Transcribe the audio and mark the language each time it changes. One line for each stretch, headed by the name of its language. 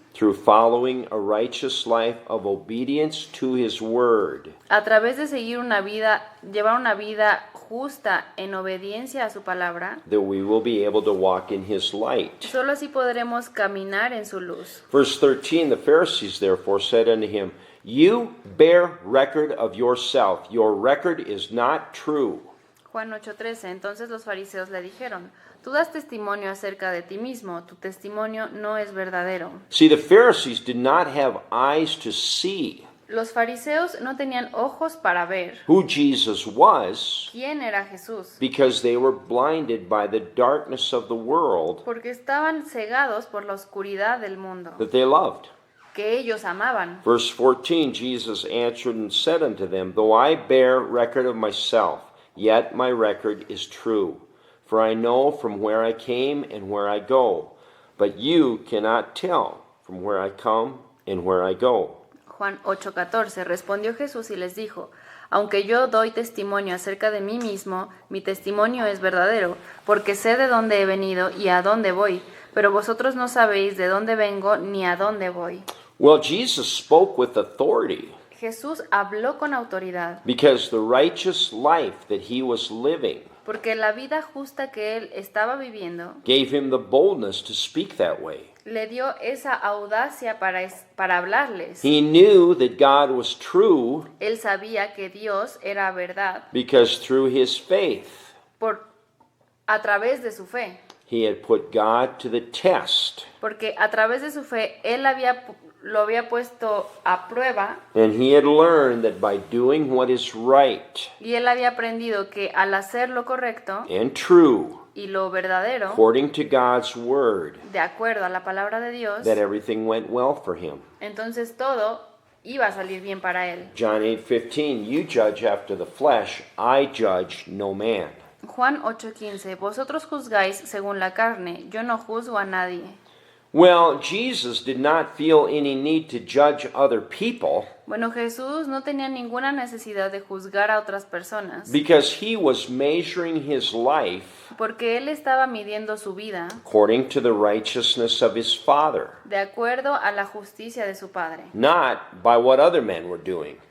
English: through following a righteous life of obedience to His Word,
Spanish: a través de seguir llevar una vida justa en obediencia a su palabra,
English: that we will be able to walk in His light.
Spanish: solo así podremos caminar en su luz.
English: Verse 13, the Pharisees therefore said unto him, You bear record of yourself, your record is not true.
Spanish: Juan 8:13. Entonces los fariseos le dijeron, Tú das testimonio acerca de ti mismo, tu testimonio no es verdadero.
English: See, the Pharisees did not have eyes to see
Spanish: Los fariseos no tenían ojos para ver
English: who Jesus was
Spanish: quién era Jesús,
English: because they were blinded by the darkness of the world
Spanish: porque estaban cegados por la oscuridad del mundo,
English: that they loved.
Spanish: que ellos amaban.
English: Verse 14, Jesus answered and said unto them, Though I bear record of myself, yet my record is true. For I know from where I came and where I go. But you cannot tell from where I come and where I go.
Spanish: Juan 8:14. Respondió Jesús y les dijo, aunque yo doy testimonio acerca de mí mismo, mi testimonio es verdadero, porque sé de dónde he venido y a dónde voy, pero vosotros no sabéis de dónde vengo ni a dónde voy.
English: Well, Jesus spoke with authority
Spanish: Jesús habló con autoridad,
English: because the righteous life that he was living
Spanish: porque la vida justa que él estaba viviendo
English: gave him the boldness to speak that way.
Spanish: le dio esa audacia para hablarles.
English: He knew that God was true
Spanish: Él sabía que Dios era verdad
English: because through his faith
Spanish: a través de su fe,
English: he had put God to the test.
Spanish: porque a través de su fe él lo había puesto a prueba
English: And he had learned that by doing what is right
Spanish: y él había aprendido que al hacer lo correcto
English: and true,
Spanish: y lo verdadero,
English: according to God's word,
Spanish: de acuerdo a la palabra de Dios,
English: that everything went well for him.
Spanish: entonces todo iba a salir bien para él.
English: John 8:15, you judge after the flesh, I judge no man.
Spanish: Juan 8:15, vosotros juzgáis según la carne, yo no juzgo a nadie.
English: Well, Jesus did not feel any need to judge other people
Spanish: Bueno, Jesús no tenía ninguna necesidad de juzgar a otras personas,
English: because he was measuring his life
Spanish: porque él estaba midiendo su vida
English: according to the righteousness of his Father,
Spanish: de acuerdo a la justicia de su Padre.
English: not by what other men were doing.